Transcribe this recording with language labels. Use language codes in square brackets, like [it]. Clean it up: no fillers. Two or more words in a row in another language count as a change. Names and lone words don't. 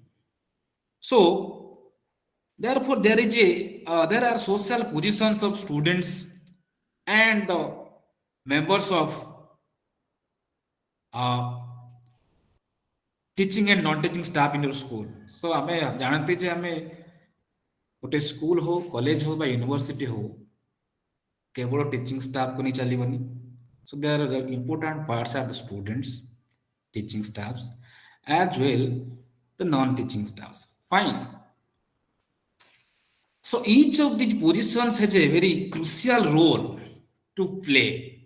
[en] So therefore, there are social positions of students and the members of uh, teaching and non-teaching staff in your school. [or] So ଆମେ ଜାଣନ୍ତି ଯେ ଆମେ ଗୋଟେ ସ୍କୁଲ ହଉ କଲେଜ ହଉ ବା ୟୁନିଭର୍ସିଟି ହଉ କେବଳ [en] teaching staffku [or] ନେଇ ଚାଲିବନି. [en] So there are important parts are the students, teaching staffs, as well the non-teaching staffs. Fine. So each of these positions has a very crucial role to play.